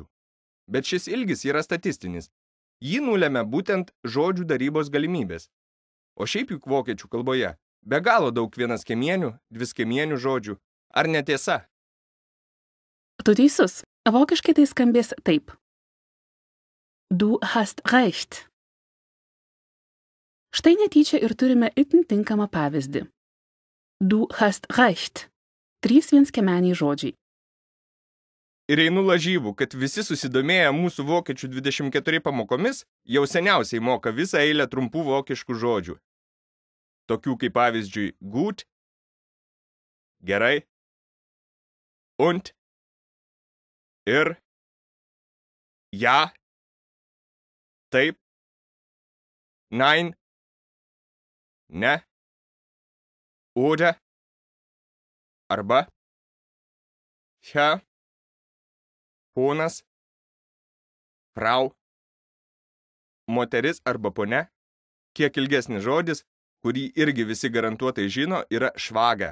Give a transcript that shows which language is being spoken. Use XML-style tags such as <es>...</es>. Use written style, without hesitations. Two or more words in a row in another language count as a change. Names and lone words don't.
<lt>Bet šis ilgis yra statistinis. Jį nulemia būtent žodžių darybos galimybės. O šiaip juk vokiečių kalboje be galo daug vienaskemienių, dviskemienių žodžių. Ar netiesa? Tu teisus. Vokiškai tai skambės taip.</lt> <de>Du hast recht.</de> <lt>Štai netyčia ir turime itin tinkamą pavyzdį.</lt> <de>Du hast recht.</de> <lt>3 vienskemeniai žodžiai. Ir einu lažybų, kad visi susidomėję mūsų vokiečių 24 pamokomis jau seniausiai moka visą eilę trumpų vokiškų žodžių. Tokių kaip pavyzdžiui gut, gerai, und, ir, ja, taip,</lt> <de>nein, ne, oder,</de> <lt>arba, ja, ponas, frau, moteris arba ponia. Kiek ilgesnis žodis, kurį irgi visi garantuotai žino, yra švaga.</lt>